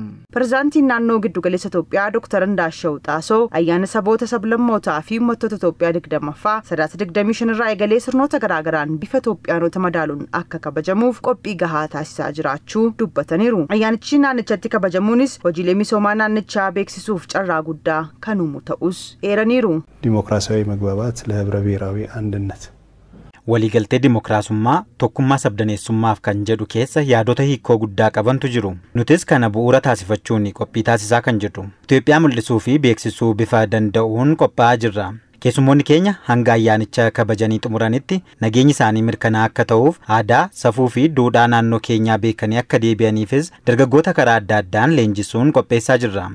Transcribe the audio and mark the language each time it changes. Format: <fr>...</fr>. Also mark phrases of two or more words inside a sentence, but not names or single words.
<om>Pirezidaantiin naannoo giddu galeessa Itoophiyaa Dr. Ndaashaw Xaasoo ayyaana saboota sablammootaa fi uummattoota Itoophiyaa 20ffaa sadaasa 25 irraa eegalee sirnoota garaagaraan bifa Itoophiyaanota madaaluun akka kabajamuuf qophii gahaa taasisaa jiraachuu dubbataniiru. Ayyaanichi naannichatti kabajamuunis hojiilee misoomaa naannichaa beeksisuuf carraa guddaa kan uumu ta'us eeraniiru.</om> <am>ዲሞክራሲያዊ መግባባት ለህብረ ብሔራዊ አንድነት</am> <om>waliigaltee dimokiraasummaa tokkummaa sabdaneessummaaf kan jedhu keessa yaadota hiikoo guddaa qabantu jiru. Nutis kana bu'uura taasifachuun qophii taasisaa kan jirru. Itoophiyaa mul'isuu fi beeksisuu bifa danda'uun qophaa'aa jirra. Keessummoonni keenya hanga ayyaanicha kabajanii xumuranitti nageenyi isaanii mirkanaa akka ta'uuf aadaa, safuu fi duudhaa naannoo keenyaa beekanii akka deebi'aniifis dargaggoota karaa adda addaan leenjisuun qopheessaa jirra.</om>